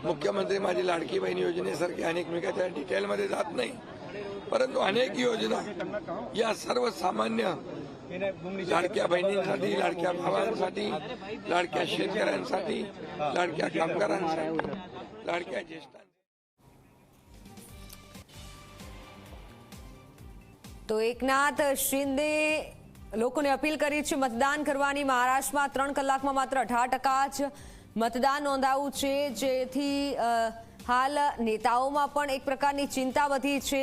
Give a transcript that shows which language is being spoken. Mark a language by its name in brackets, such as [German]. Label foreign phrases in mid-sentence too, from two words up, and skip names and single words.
[Marathi] मुख्यमंत्री माझी लाडकी बहीण योजनेसारखी अनेक मी त्या डिटेलमध्ये जात नाही, परंतु अनेक योजना या सर्वसामान्य लाडक्या बहिणींसाठी, लाडक्या भावांसाठी, लाडक्या शेतकऱ्यांसाठी, लाडक्या कामगारांसाठी, लाडक्या ज्येष्ठांसाठी। [Gujarati] તો એકનાથ શિંદે લોકોને અપીલ કરી છે મતદાન કરવાની। મહારાષ્ટ્રમાં 3 કલાકમાં માત્ર 18% જ મતદાન નોંધાયું છે, જેથી હાલ નેતાઓમાં પણ એક પ્રકારની ચિંતા વધી છે।